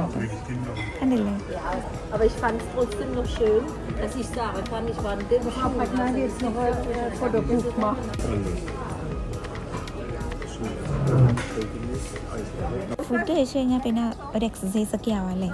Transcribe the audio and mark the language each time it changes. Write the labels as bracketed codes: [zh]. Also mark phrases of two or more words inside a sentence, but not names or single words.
[ml] കണ്ടില്ലേ? [de] Aber ich fand es trotzdem noch schön, dass ich sagen kann, ich war in dem Schuh. Jetzt noch ein Fotobuch machen. [ml] ഫുഡ് കഴിച്ചു കഴിഞ്ഞാൽ പിന്നെ ഒരു എക്സസൈസ് ഒക്കെ ആവാല്ലേ?